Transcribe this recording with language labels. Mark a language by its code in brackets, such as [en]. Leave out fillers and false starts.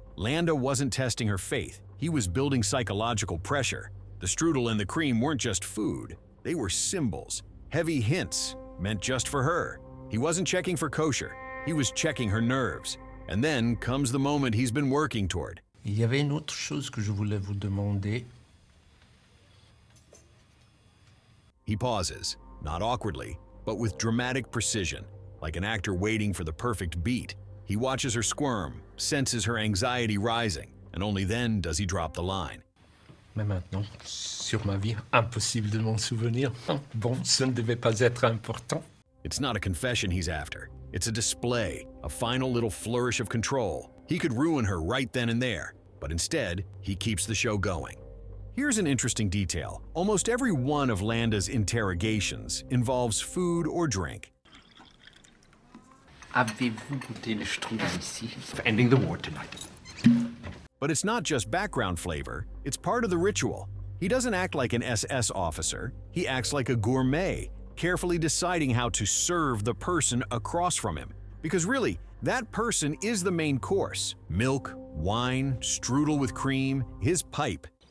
[en] Landa wasn't testing her faith. He was building psychological pressure. The strudel and the cream weren't just food. They were symbols, heavy hints, meant just for her. He wasn't checking for kosher. He was checking her nerves. And then comes the moment he's been working toward. [fr] Il y avait une autre chose que je voulais vous demander. [en] He pauses, not awkwardly, but with dramatic precision, like an actor waiting for the perfect beat. He watches her squirm, senses her anxiety rising, and only then does he drop the line. [fr] Mais maintenant, sur ma vie, impossible de m'en souvenir. Bon, ce ne devait pas être important. [en] It's not a confession he's after. It's a display, a final little flourish of control. He could ruin her right then and there, but instead, he keeps the show going. Here's an interesting detail. Almost every one of Landa's interrogations involves food or drink. [fr] Avez-vous goûté le strudel ici? [en] Ending the war tonight. But it's not just background flavor, it's part of the ritual. He doesn't act like an SS officer, he acts like a gourmet, carefully deciding how to serve the person across from him. Because really, that person is the main course. Milk, wine, strudel with cream, his pipe.